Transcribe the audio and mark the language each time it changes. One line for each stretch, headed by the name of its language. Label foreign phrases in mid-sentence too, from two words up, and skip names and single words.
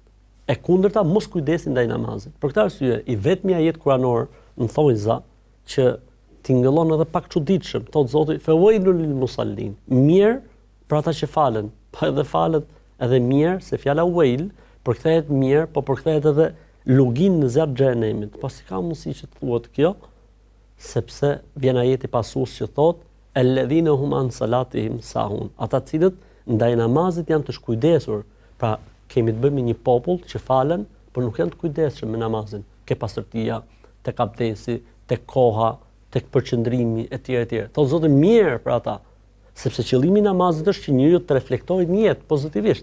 Albanian: E kundërta mos kujdesi ndaj namazit. Për këtë arsye, i vetmi ajet kuranor në thonjza që tingëllon edhe pak çuditshëm, thot Zoti,
Arabic: "فويل للمصلين."
Albanian: Mirë për ata që falen, po edhe falet edhe mirë, se fjala wail përkthehet mirë, po përkthehet edhe lugin në zjarr xhenemit. Po si ka mundësi që të thuhet kjo? Sepse vjen ajeti pasues që thot,
Arabic: "الذين هم عن صلاتهم ساهون."
Albanian: Ata të cilët ndaj namazit janë të shkujdesur. Pra kemi të bëjmë një popull që falen, por nuk janë të kujdesshëm me namazin. Ke pastërtia, tek abdesi, tek koha, tek përqendrimi etj etj. Thotë Zoti mirë për ata, sepse qëllimi i namazit është që njeriu të reflektojë në jetë pozitivisht.